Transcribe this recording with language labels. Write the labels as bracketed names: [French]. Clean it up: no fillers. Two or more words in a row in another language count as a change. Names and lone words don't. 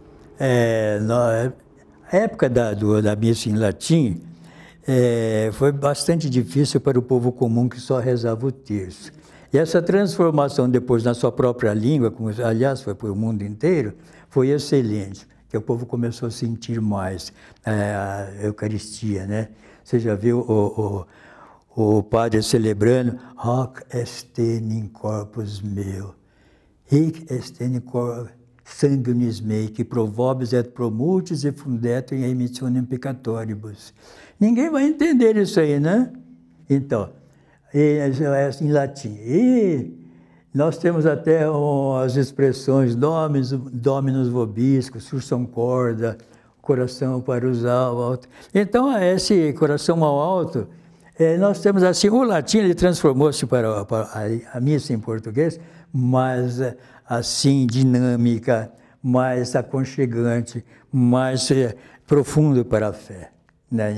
[Portuguese] Na época da missa em latim, foi bastante difícil para o povo comum que só rezava o terço. E essa transformação depois na sua própria língua, como, aliás, foi para o mundo inteiro, foi excelente, que o povo começou a sentir mais a Eucaristia, né? Você já viu o padre celebrando [Latin] Hoc est in corpus meu, hic est in corpus sanguinis mei, que pro vobis et pro multis e fundetur in remissionem peccatoribus. [Portuguese] Ninguém vai entender isso aí, né? Então, em latim. E nós temos até as expressões [Latin] Dominus vobiscum, sursum corda, [Portuguese] coração para usar ao alto. Então, esse coração ao alto, nós temos assim, o latim ele transformou-se para a missa em português, mas assim, dinâmica, mais aconchegante, mais profundo para a fé, né?